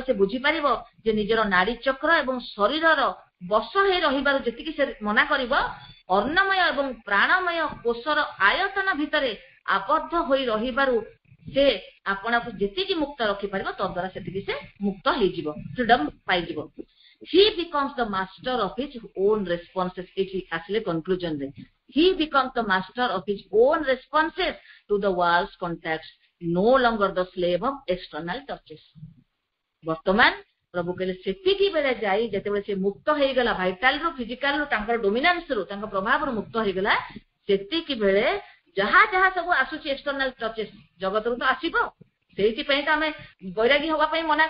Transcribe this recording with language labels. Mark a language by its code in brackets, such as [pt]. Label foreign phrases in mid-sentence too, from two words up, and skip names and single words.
[or] ସେ ବୁଝିପାରିବ ଯେ ନିଜର ନାଡି ଚକ୍ର ଏବଂ ଶରୀରର ବଶ ହେଇ ରହିବାରୁ ଯେତିକି ସେ ମନା କରିବ ଅନ୍ନମୟ ଏବଂ ପ୍ରାଣମୟ କୋଷର ଆୟତନ ଭିତରେ ଆବଦ୍ଧ ହୋଇ ରହିବାରୁ ସେ ଆପଣଙ୍କୁ ଯେତିକି ମୁକ୍ତ ରଖିପାରିବ ତଦ୍ୱାରା ସେତିକି ସେ ମୁକ୍ତ ହେଇଯିବ ଫ୍ରିଡମ ପାଇଯିବ [en] he becomes the master of his own responses [or] ଏଠି ଆସିଲେ conclusion ରେ [en] he becomes the master of his own responses to the world's contacts no longer the slave of external touches [or] ବର୍ତ୍ତମାନ ପ୍ରଭୁ କହିଲେ ସେତିକି ବେଳେ ଯାଇ ଯେତେବେଳେ ସେ ମୁକ୍ତ ହେଇଗଲା ଭାଇଟାଲ ରୁ ଫିଜିକାଲ ରୁ ତାଙ୍କର ଡୋମିନାନ୍ସ ରୁ ତାଙ୍କ ପ୍ରଭାବରୁ ମୁକ୍ତ ହେଇଗଲା ସେତିକି ବେଳେ ଯାହା ସବୁ ଆସୁଛି [en] external touches [or] ଜଗତରୁ ତ ଆସିବ ସେଇଥିପାଇଁ ତ ଆମେ ବୈରାଗୀ ହବା ପାଇଁ ମନା